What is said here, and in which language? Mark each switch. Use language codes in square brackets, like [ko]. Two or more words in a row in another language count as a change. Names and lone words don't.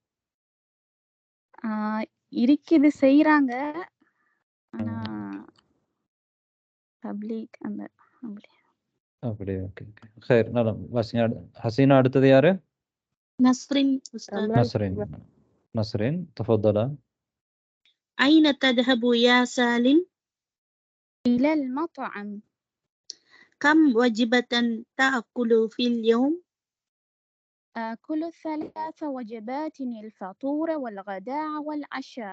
[ta] இருக்குது, செய்யறாங்க. ஆனா பப்ளிக் அந்த அப்படி. ஓகே. خير நலம். வாசிங்க. ஹசீனா அடுத்தது யாரு? நஸ்ரின் உஸ்தாத். [ar] நஸ்ரின் تفضلا. أين تذهب يا سالم؟ إلى المطعم. كم وجبة تأكل في اليوم؟ آكل 3 وجبات، الفطور والغداء والعشاء.